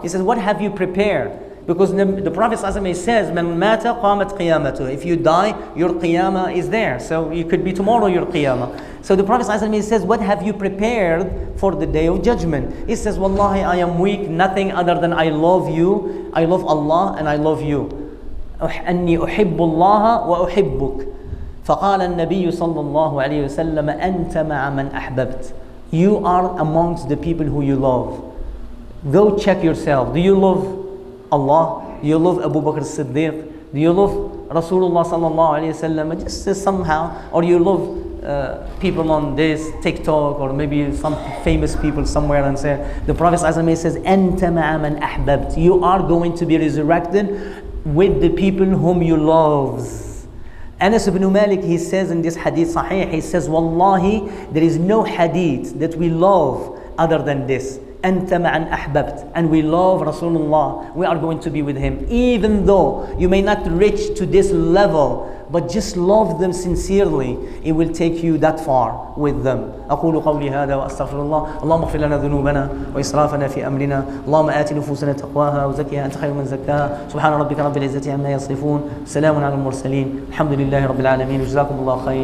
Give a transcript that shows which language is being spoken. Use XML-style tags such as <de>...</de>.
<en>He says, what have you prepared? Because the Prophet says, Man mata qamat qiyamatuh. If you die, your qiyamah is there. So it could be tomorrow your qiyamah. So the Prophet says, what have you prepared for the day of judgment? He says, Wallahi, I am weak, nothing other than I love you, I love Allah and I love you.</en> <ar>أني أحب الله وأحبك. فقال النبي صلى الله عليه وسلم أنت مع من أحببت.</ar> <en>You are amongst the people who you love. Go check yourself. Do you love Allah? Do you love Abu Bakr al-Siddiq? Do you love Rasulullah sallallahu alayhi wasallam? Just somehow, or you love people on this TikTok, or maybe some famous people somewhere, and say, the Prophet ﷺ says,</en> <ar>أنت مع من أحببت.</ar> <en>You are going to be resurrected with the people whom you love. Anas ibn Malik, he says in this hadith sahih, he says, Wallahi, there is no hadith that we love other than this.</en> <ar>أنت مع أحببت.</ar> <en>And we love Rasulullah. We are going to be with him. Even though you may not reach to this level, but just love them sincerely, it will take you that far with them.</en> <ar>أقول قولي هذا وأستغفر الله. اللهم اغفر لنا ذنوبنا وإسرافنا في أمرنا. اللهم آت نفوسنا تقواها وزكها أنت خير من زكاها. سبحان ربك رب العزة عما يصفون. سلام على المرسلين. الحمد لله رب العالمين. جزاكم الله خير.</ar>